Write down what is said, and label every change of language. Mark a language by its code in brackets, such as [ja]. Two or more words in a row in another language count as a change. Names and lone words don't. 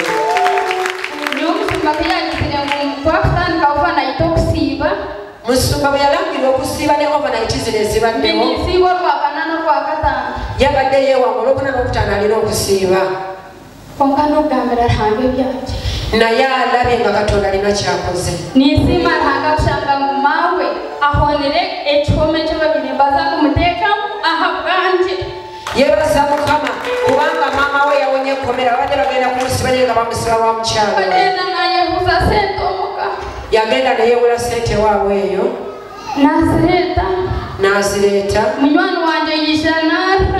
[nyn] niyo omusumba teyagizire ngu twakutandika oba nayite okusiiba [lg] musumba bwe yalangirwa okusiiba ne overnight zino ezibaddewo [nyn] nisiiba olwakana n'olwakataano [lg] yabadde yeewanga olwokuna n'okutaano alina okusiiba [nyn] konka n'okugambira Ruhanga ebyaki [lg] naye alabye nga katonda alina kyakoze [nyn] ninsiima Ruhanga kushanga ngu maawe ahonere ekihome kye babiri mbaza kumuteekamu aha bwanje [lg] yebaza mukama kubanga maama we yawonye ekkomera babadde bagenda kumusiba naye nga bamusiba wa mukyalo bagenda nayebuza sente omuka yagenda neyewula sente waabwe eyo n'azireeta [nyn] munywani wange yisha narra